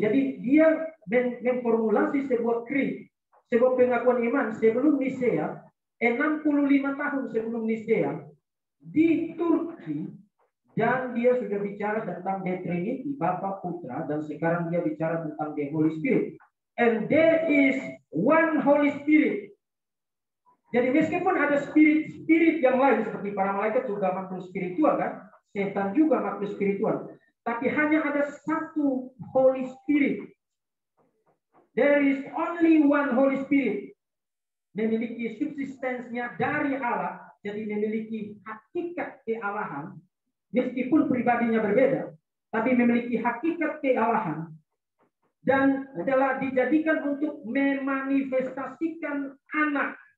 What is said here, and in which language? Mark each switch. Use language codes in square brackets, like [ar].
[id] Jadi dia memformulasi sebuah krit, sebuah pengakuan iman sebelum Nisea, 65 tahun sebelum Nisea di Turki, dan dia sudah bicara tentang the Trinity, Bapa, Putra, dan sekarang dia bicara tentang the Holy Spirit. [en] And there is one Holy Spirit. [id] Jadi meskipun ada spirit yang lain seperti para malaikat juga makhluk spiritual kan, setan juga makhluk spiritual. Tapi hanya ada satu Holy Spirit. [en] There is only one Holy Spirit. [id] Memiliki subsistensinya dari Allah. Jadi memiliki hakikat kealahan. Meskipun pribadinya berbeda. Tapi memiliki hakikat kealahan. Dan adalah dijadikan untuk memanifestasikan anak.